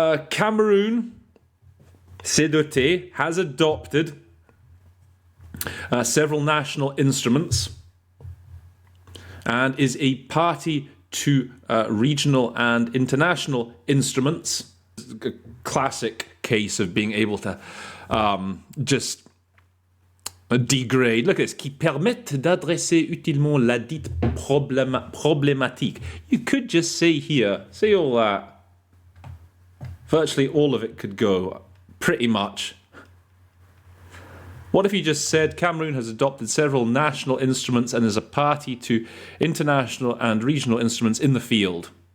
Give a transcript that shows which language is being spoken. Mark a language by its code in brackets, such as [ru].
[en] Cameroon, [fr] s'est doté, [en] has adopted several national instruments and is a party to regional and international instruments. A classic case of being able to just degrade. Look at this. [fr] Qui permettent d'adresser utilement la dite problématique. [en] You could just say here, say all that. Virtually all of it could go, pretty much. What if you just said Cameroon has adopted several national instruments and is a party to international and regional instruments in the field?